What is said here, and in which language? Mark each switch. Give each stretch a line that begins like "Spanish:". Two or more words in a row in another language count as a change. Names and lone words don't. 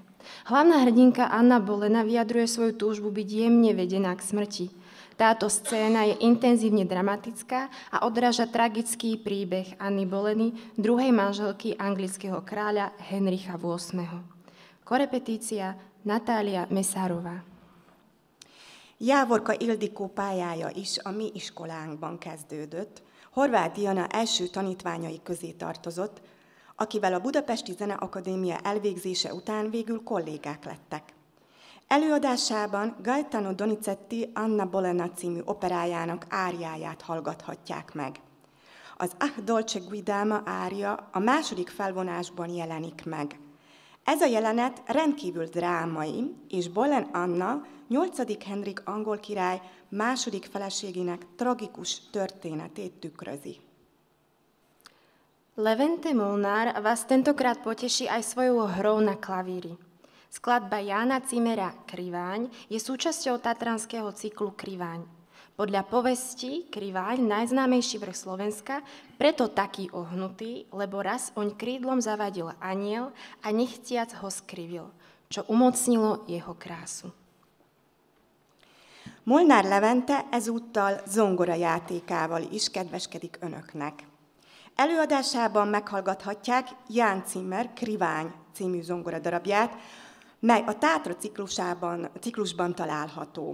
Slovak: Hlavná hrdinka Anna Bolena vyjadruje svoju túžbu byť jemne vedená k smrti. Táto scéna je intenzívne dramatická a odráža tragický príbeh Anny Boleny, druhej manželky anglického kráľa Henricha VIII. Korepetícia Natália Mesárová.
Hungarian: Jávorka Ildikó pályája is a mi iskolánkban kezdődött. Horváth Diana első tanítványai közé tartozott, akivel a Budapesti Zeneakadémia elvégzése után végül kollégák lettek. Előadásában Gaetano Donizetti Anna Bolena című operájának áriáját hallgathatják meg. Az Ah dolce guidama ária a második felvonásban jelenik meg. Ez a jelenet rendkívül drámai, és Bolen Anna, 8. Henrik angol király második feleségének tragikus történetét tükrözi.
Slovak: Levente Molnár vás tentokrát poteší aj svojou hrou na klavíri. Skladba Jána Cimera Kriváň je súčasťou tatranského cyklu Kriváň. Podľa povesti Kriváň, najznámejší vrch Slovenska, preto taký ohnutý, lebo raz oň krídlom zavadil aniel a nechciac ho skrivil, čo umocnilo jeho krásu.
Hungarian: Molnár Levente ezúttal zongorajátékával is kedveskedik önöknek. Előadásában meghallgathatják Ján Zimmer Krivány című zongoradarabját, mely a Tátra ciklusban található.